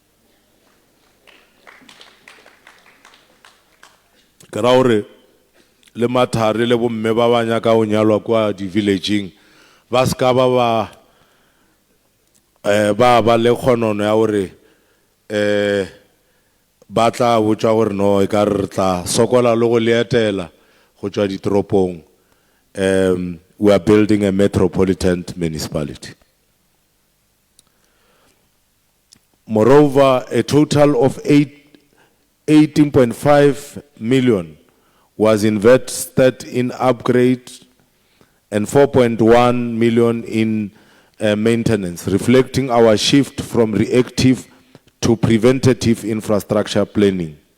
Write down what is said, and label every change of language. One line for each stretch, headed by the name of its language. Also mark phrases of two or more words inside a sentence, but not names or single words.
Northern Sotho: Ke ra gore le mathare le bomme ba ba nyaka go nyalwa kwa di-villaging ba ska ba le kgonono ya gore ba tla botša gore no e ka re tla sokola le go leetela go tšwa ditoropong.
English: We are building a metropolitan municipality. Moreover, a total of 18.5 million was invested in upgrade and 4.1 million in maintenance, reflecting our shift from reactive to preventative infrastructure planning.